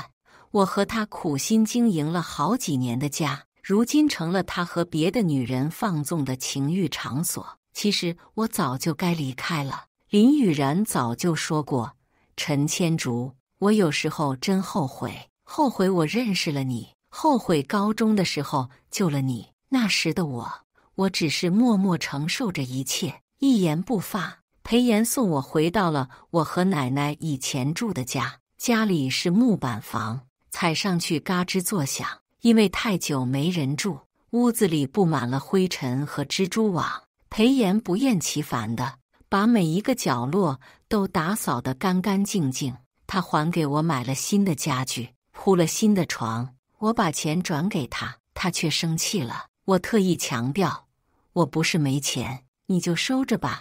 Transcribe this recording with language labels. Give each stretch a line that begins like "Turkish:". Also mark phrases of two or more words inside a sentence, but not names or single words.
Chinese: 我和他苦心經營了好幾年的家，如今成了他和別的女人放縱的情慾場所。其實我早就該離開了。林雨然早就說過，陳千竹，我有時候真後悔，後悔我認識了你，後悔高中的時候救了你。那時的我只是默默承受着一切，一言不發。裴炎送我回到了我和奶奶以前住的家，家裡是木板房，踩上去嘎吱作響，因為太久沒人住，屋子裡布滿了灰塵和蜘蛛網。裴炎不厭其煩地把每一個角落都打掃得乾乾淨淨。他還給我買了新的家具，鋪了新的床。我把錢轉給他，他卻生氣了。我特意強調，我不是沒錢，你就收着吧。